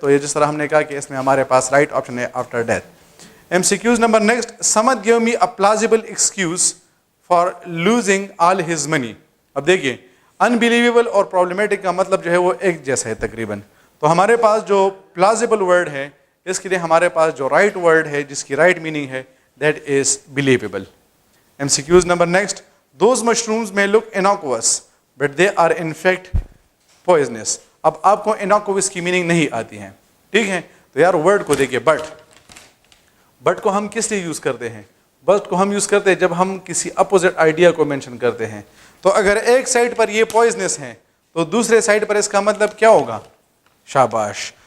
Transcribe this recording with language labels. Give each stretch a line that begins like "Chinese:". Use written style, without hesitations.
Urdu: تو یہ جس طرح ہم نے کہا کہ اس میں ہمارے پاس رائٹ آپشن ہے after death. MCQs number next,
English: Samad give me a plausible excuse for losing all his money.
Urdu: اب دیکھیے انبلیویبل اور پرابلمیٹک کا مطلب جو ہے وہ ایک جیسا ہے تقریباً. تو ہمارے پاس جو پلازیبل ورڈ ہے اس کے لیے ہمارے پاس جو رائٹ ورڈ ہے جس کی رائٹ میننگ ہے
English: That is believable. MCQs number next, those mushrooms may look innocuous but they are in fact poisonous.
Urdu: اب آپ کو innocuous کی میننگ نہیں آتی ہے, ٹھیک ہے, تو یار ورڈ کو دیکھیے بٹ کو ہم کس لیے یوز کرتے ہیں؟ بٹ کو ہم یوز کرتے ہیں جب ہم کسی اپوزٹ آئیڈیا کو مینشن کرتے ہیں. تو اگر ایک سائڈ پر یہ پوائزنس ہے تو دوسرے سائڈ پر اس کا مطلب کیا ہوگا؟ شاباش.